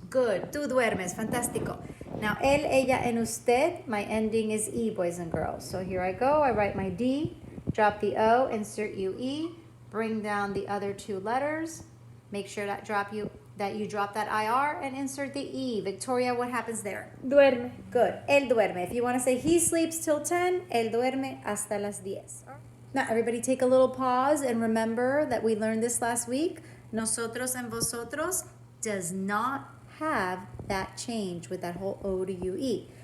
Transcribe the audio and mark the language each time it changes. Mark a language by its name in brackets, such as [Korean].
[English] Good. [Spanish] Tú duermes. Fantástico. [English] Now, él, ella, and usted. My ending is E, boys and girls. So here I go. I write my D. Drop the O. Insert UE. Bring down the other 2 letters. Make sure that you drop that IR and insert the E. Victoria, what happens there? [Spanish] Duerme. [English] Good. [Spanish] Él duerme. [English] If you want to say he sleeps till 10, [Spanish] él duerme hasta las 10. [English] Now, everybody take a little pause and remember that we learned this last week. Nosotros and vosotros does not have that change with that whole O to UE.